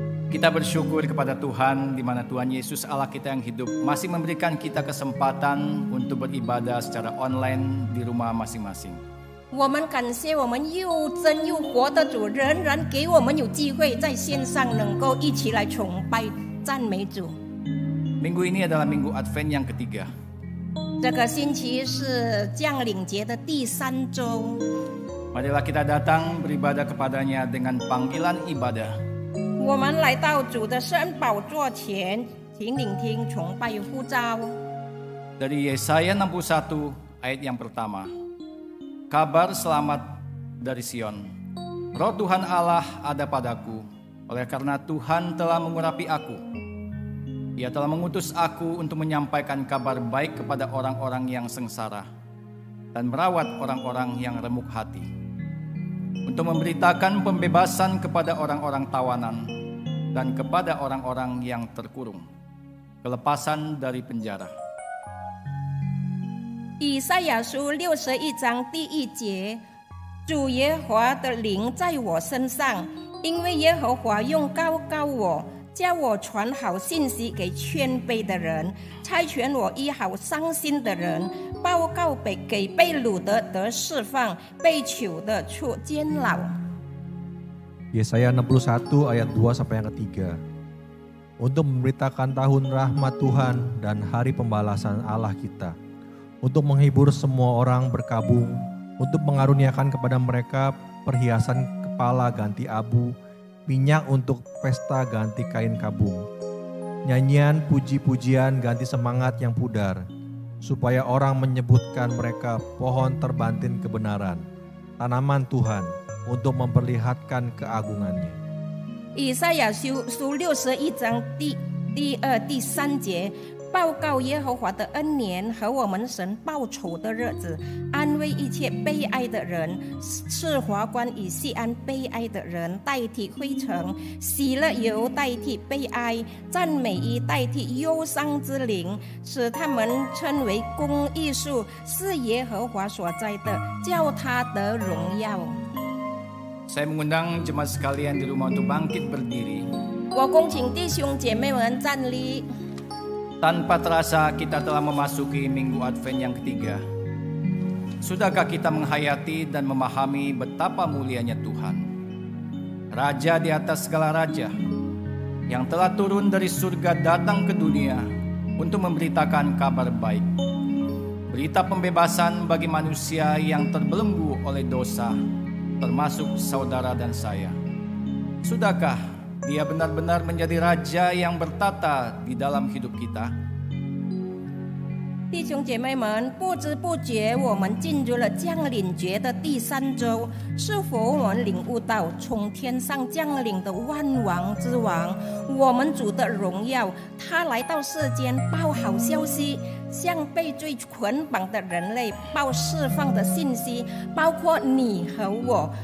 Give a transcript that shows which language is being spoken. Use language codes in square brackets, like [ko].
[id] Kita bersyukur kepada Tuhan di mana Tuhan Yesus Allah kita yang hidup masih memberikan kita kesempatan untuk beribadah secara online di rumah masing-masing. [zh] 我们感谢我们又真又活的主，仍然给我们有机会在线上能够一起来崇拜赞美主。 [id] Minggu ini adalah minggu Advent yang ketiga. [zh] 这个星期是降临节的第3周， [id] Marilah kita datang beribadah kepadanya dengan panggilan ibadah. [zh] 我们来到主的圣宝座前，请聆听崇拜呼召。 [id] Dari Yesaya 61 ayat yang pertama. Kabar selamat dari Sion. Roh Tuhan Allah ada padaku, oleh karena Tuhan telah mengurapi aku. Ia telah mengutus aku untuk menyampaikan kabar baik kepada orang-orang yang sengsara dan merawat orang-orang yang remuk hati, untuk memberitakan pembebasan kepada orang-orang tawanan dan kepada orang-orang yang terkurung, kelepasan dari penjara. [zh] 以赛亚书61章第1节，主耶和华的灵在我身上，因为耶和华用膏膏我，叫我传好信息给谦卑的人，差遣我医好伤心的人，报告给被掳的得释放，被囚的出监牢。 [id] Yesaya 61 ayat 2 sampai yang ketiga. Untuk memberitakan tahun rahmat Tuhan dan hari pembalasan Allah kita, untuk menghibur semua orang berkabung, untuk mengaruniakan kepada mereka perhiasan kepala ganti abu, minyak untuk pesta ganti kain kabung, nyanyian puji-pujian ganti semangat yang pudar, supaya orang menyebutkan mereka pohon terbantin kebenaran, tanaman Tuhan, untuk memperlihatkan keagungannya. [zh] 以赛亚书61章第2、第3节。报告耶和华的恩年和我们神报仇的日子，安慰一切悲哀的人，赐华冠以西安悲哀的人代替灰尘，喜乐油代替悲哀，赞美衣代替忧伤之灵，使他们称为公义树，是耶和华所栽的，叫他得荣耀。 [id] Saya mengundang jemaat sekalian di rumah untuk bangkit berdiri. [zh] 我恭请弟兄姐妹们站立。 [id] Tanpa terasa kita telah memasuki minggu Advent yang ketiga. Sudahkah kita menghayati dan memahami betapa mulianya Tuhan? Raja di atas segala raja, yang telah turun dari surga datang ke dunia untuk memberitakan kabar baik. Berita pembebasan bagi manusia yang terbelenggu oleh dosa, termasuk saudara dan saya. Sudahkah Dia benar-benar menjadi raja yang bertata di dalam hidup kita. [zh] 弟兄姐妹们，不知不觉我们进入了降临节的第3周，是否我们领悟到从天上降临的万王之王，我们主的荣耀？他来到世间报好消息，向被罪捆绑的人类报释放的信息，包括你和我。